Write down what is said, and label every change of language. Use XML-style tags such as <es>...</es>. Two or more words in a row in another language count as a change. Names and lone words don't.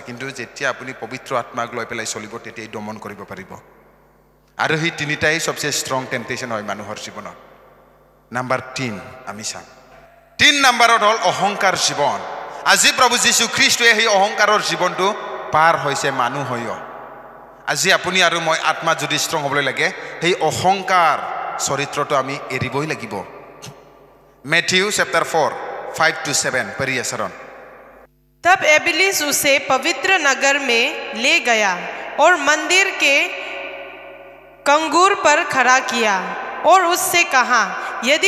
<as>কিন্তু যেতিয়া আপুনি পবিত্ৰ আত্মাক লৈ পেলাই চলিব তেতিয়াই দমন কৰিব পাৰিব আৰু সেই তিনিটাই সবচেয়ে ষ্ট্ৰং টেম্পটেশন হয় মানুহৰ জীৱনত নাম্বাৰ 3 আমি চাম 3 নম্বৰত হ'ল অহংকাৰ জীৱন আজি প্ৰভু যীশু খ্ৰীষ্টই সেই অহংকাৰৰ জীৱনটো পাৰ হৈছে মানুহ হৈও আজি আপুনি আৰু মই আত্মা যদি ষ্ট্ৰং হ'বলৈ লাগে সেই অহংকাৰ চৰিত্ৰটো আমি এৰিবই লাগিব</as> <hi>मैथ्यू चैप्टर 4 5-7 पढ़िए शरण तब इब्लीस उसे पवित्र नगर में ले गया और मंदिर के कंगूर पर खड़ा किया और उससे कहा यदि</hi>